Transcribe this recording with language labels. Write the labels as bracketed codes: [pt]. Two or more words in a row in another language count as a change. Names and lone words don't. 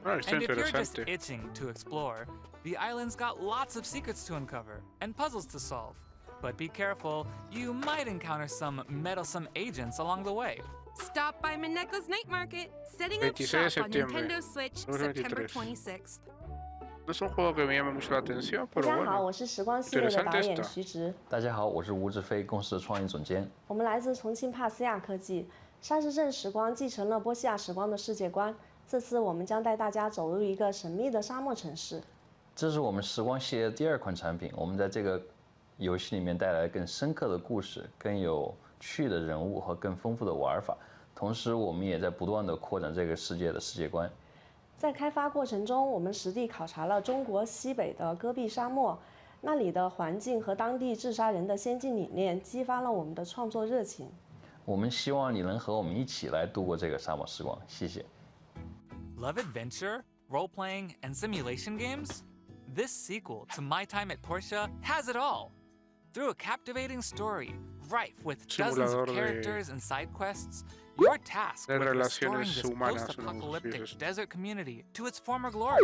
[en] And if you're just itching to explore, the island's got lots of secrets to uncover and puzzles to solve. But be careful, you might encounter some meddlesome agents along the way. Stop by Mineko's Night Market, setting up shop on Nintendo Switch September 26th. [es] No es un juego que me llame mucho la atención, pero bueno. [zh] 大家好，我是时光系列的导演徐直。大家好，我是吴志飞，公司的创意总监。我们来自重庆帕斯亚科技。沙市镇时光继承了波西亚时光的世界观，这次我们将带大家走入一个神秘的沙漠城市。这是我们时光系列的第2款产品，我们在这个游戏里面带来更深刻的故事、更有趣的人物和更丰富的玩法。同时，我们也在不断地扩展这个世界的世界观。在开发过程中，我们实地考察了中国西北的戈壁沙漠，那里的环境和当地治沙人的先进理念激发了我们的创作热情。我们希望你能和我们一起来度过这个沙漠时光，谢谢。 [en] Love adventure, role-playing, and simulation games? This sequel to My Time at Portia has it all. Through a captivating story, rife with dozens of characters and side quests, you're tasked with restoring this post-apocalyptic desert community to its former glory.